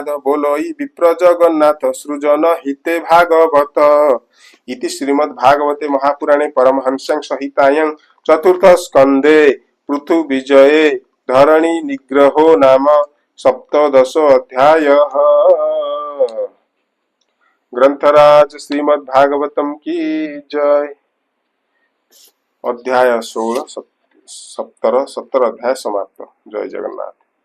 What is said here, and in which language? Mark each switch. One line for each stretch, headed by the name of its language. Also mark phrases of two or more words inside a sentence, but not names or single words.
Odia: ବୋଲଇ ବିପ୍ର ଜଗନ୍ନାଥ ସୃଜନ ହିତେ ଭାଗବତ।
Sanskrit: ଇତି ଶ୍ରୀମଦ୍ଭାଗବତେ ମହାପୁରାଣେ ପରମହଂସ୍ୟାଂ ସଂହିତାୟାଂ ଚତୁର୍ଥ ସ୍କନ୍ଧେ ପୃଥୁ ବିଜये ଧରଣୀ ନିଗ୍ରହୋ ନାମ ସପ୍ତଦଶ ଅଧ୍ୟାୟः।
Hindi: ग्रंथराज श्रीमद्भागवतम की जय। अध्याय 16 17 अध्याय समाप्त। जय जगन्नाथ।